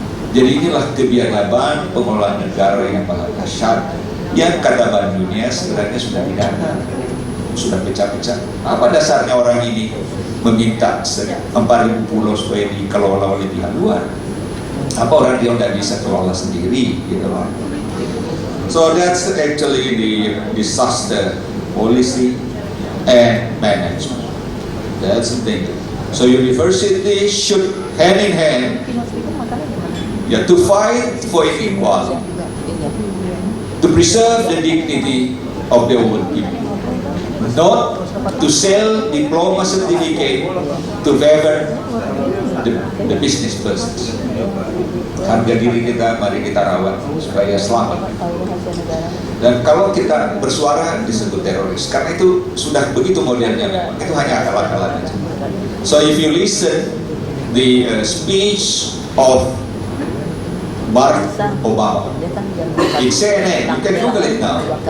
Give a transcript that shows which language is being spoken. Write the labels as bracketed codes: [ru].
[id] Jadi inilah kebiadaban pengelolaan negara yang paling dahsyat, yang kata Bank Dunia sebenarnya sudah tidak ada, sudah pecah-pecah. Apa dasarnya orang ini meminta 4.000 pulau supaya dikelola oleh pihak luar? Apa orang dia tidak bisa kelola sendiri gitu loh. [en] So that's actually the disaster policy and management. That's the thing. So university should hand in hand to fight for equality, to preserve the dignity of the old people, not to sell diploma certificate to favor the business persons. [id] Harga diri kita mari kita rawat supaya selamat. Dan kalau kita bersuara disebut teroris, karena itu sudah begitu modelnya memang. Itu hanya akal-akalan aja. [en] So if you listen the speech of Barack Obama in CNN, you can Google it now.